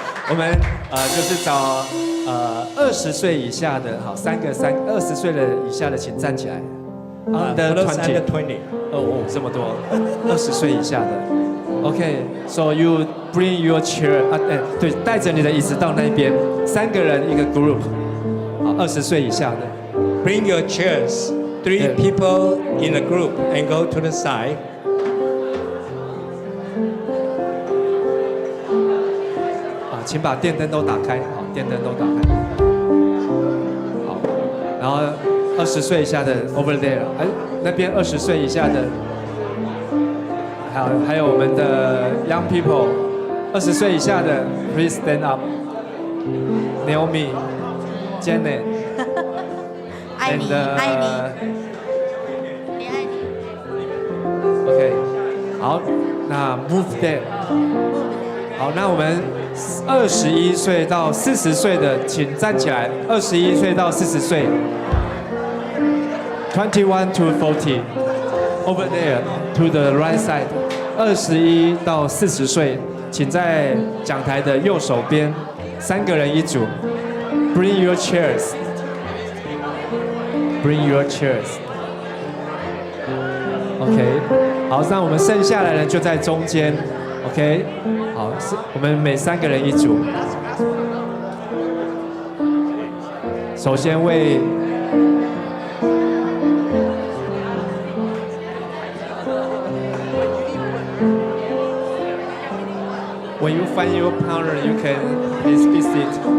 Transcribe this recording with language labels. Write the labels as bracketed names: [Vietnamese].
[Chinese] 我们就是找20岁以下的，好，20岁的以下的请站起来。 [English] Under 20. [Chinese] 哦，这么多，20岁以下的。 [English] Okay, so you bring your chair [Chinese] 对，带着你的椅子到那边，3个人一个 group， 好，20岁以下的。 [English] Bring your chairs. 3 people in a group and go to the side. [Chinese] 请把电灯都打开，好，电灯都打开。好，然后20岁以下的 [English] over there， [Chinese] 那边20岁以下的，还有我们的 [English] young people， [Chinese] 20岁以下的 [English] please stand up。 Naomi, Janet， [Chinese] 爱你，爱你，你爱你。 [English] OK， [Chinese] 好，那 [English] move there。 [Chinese] 好，那我们21岁到40岁的，请站起来。 21岁到40岁 [English] ，21 to 40 over there to the right side。 [Chinese] 21到40岁，请在讲台的右手边，3个人一组。 [English] Bring your chairs. Bring your chairs. [Chinese] OK， 好，那我们剩下来的人就在中间。OK， 好，我们每3个人一组。首先为 [English] When you find your partner, you can please be seated.